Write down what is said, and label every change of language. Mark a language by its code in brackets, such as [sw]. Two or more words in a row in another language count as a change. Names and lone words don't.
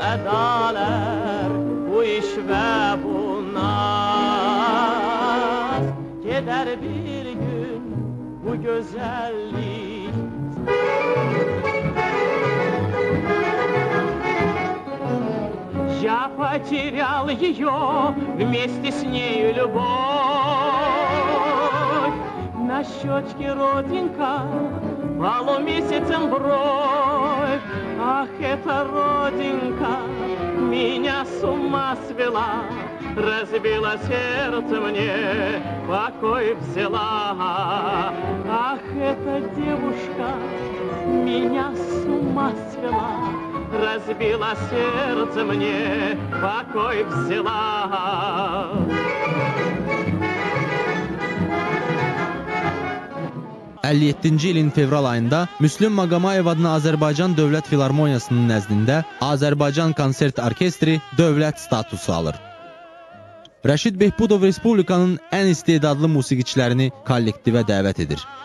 [az] salər bu iş və bu naz. Gedər bir gün bu gözəllik. [ru] Я потерял ее, вместе с нею любовь. На щечке родинка, валу месяцем бровь. Ах, эта родинка меня с ума свела, разбила сердце мне, покой взяла. Ах, эта девушка меня с ума свела, разбила сердце мне, покой взяла. [az] 57-ci ilin fevral ayında Müslüm Maqamayev adına Azərbaycan Dövlət Filarmoniyasının nəzdində Azərbaycan Konsert Orkestri dövlət statusu alır. Rəşid Behbudov Respublikanın ən istedadlı musiqiçilərini kollektivə dəvət edir.